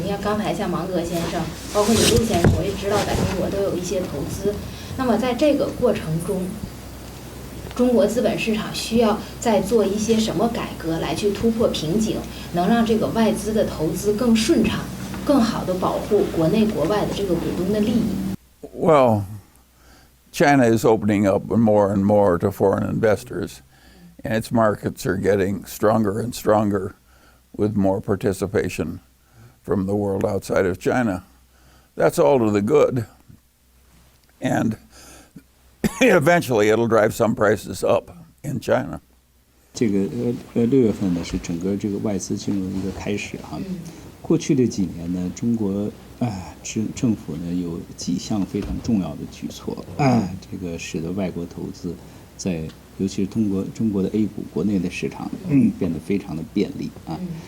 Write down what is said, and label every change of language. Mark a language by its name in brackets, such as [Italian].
[Chinese] 你看刚才像芒格先生，包括李路先生，我也知道在中国都有一些投资。那么在这个过程中，中国资本市场需要再做一些什么改革来去突破瓶颈，能让这个外资的投资更顺畅，更好的保护国内国外的这个股东的利益。 [English] Well, China is opening up more and more to foreign investors, and its markets are getting stronger and stronger with more participation from the world outside of China. That's all to the good, and eventually it'll drive some prices up in China. [Chinese] 这个6月份呢是整个这个外资进入一个开始哈。过去的几年呢，中国政府呢有几项非常重要的举措，这个使得外国投资在尤其是中国的 A 股国内的市场变得非常的便利啊。